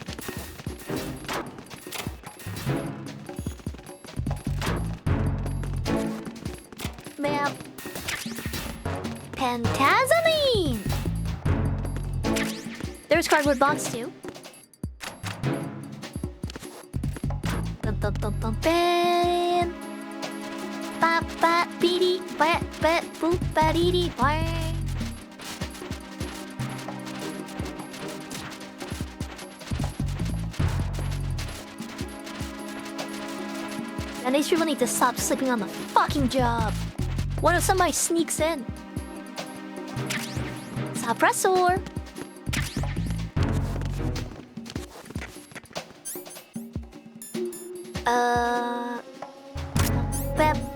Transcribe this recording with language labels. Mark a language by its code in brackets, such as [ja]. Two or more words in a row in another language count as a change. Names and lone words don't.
[en] Meow. Pentazamine! There's cardboard box too. Bum bum bum bum bam. Ba ba beady ba ba boop ba dee dee bang. And these people need to stop sleeping on the fucking job. What if somebody sneaks in? Suppressor. Bep.